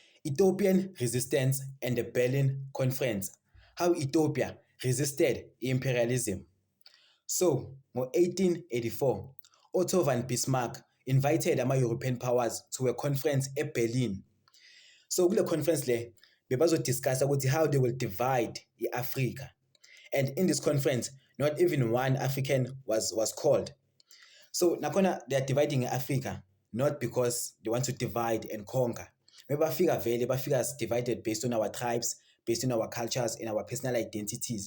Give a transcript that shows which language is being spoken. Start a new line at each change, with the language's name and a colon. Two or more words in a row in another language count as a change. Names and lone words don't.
English: Ethiopian resistance and the Berlin Conference, how Ethiopia resisted imperialism. So, ngo-1884, Otto von Bismarck invited ama-European powers to a conference eBerlin.
North Ndebele: So, kule conference le, bebazodiscussa ukuthi
English: how they will divide Africa. And in this conference, not even one African was called. So, nakhona they are dividing Africa, not because they want to divide and conquer. Maybe bafika as divided based on our tribes, based on our cultures and our personal identities.